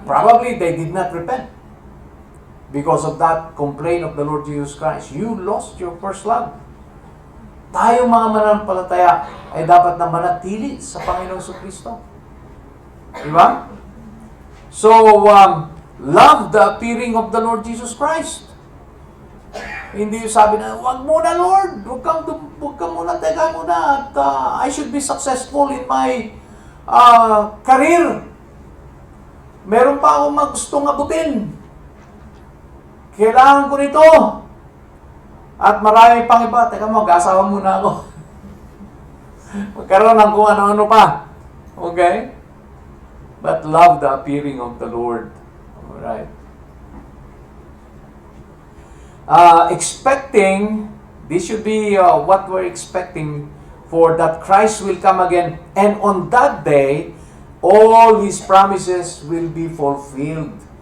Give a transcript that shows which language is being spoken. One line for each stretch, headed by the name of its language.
English: Probably they did not repent because of that complaint of the Lord Jesus Christ. You lost your first love.
Filipino: Tayo mga mananampalataya ay dapat na manatili sa Panginoong Kristo. Diba?
English: So, love the appearing of the Lord Jesus Christ.
Filipino: Hindi yung sabi na, wag muna Lord, wag ka muna, teka muna, at
English: I should be successful in my career.
Filipino: Meron pa akong gustong abutin. Kailangan ko nito. At marami pang iba, teka mo, mag-asawa muna ako. Magkaroon ng kung ano-ano pa.
English: Okay? But love the appearing of the Lord. Alright. Expecting, this should be what we're expecting, for that Christ will come again, and on that day, all His promises will be fulfilled.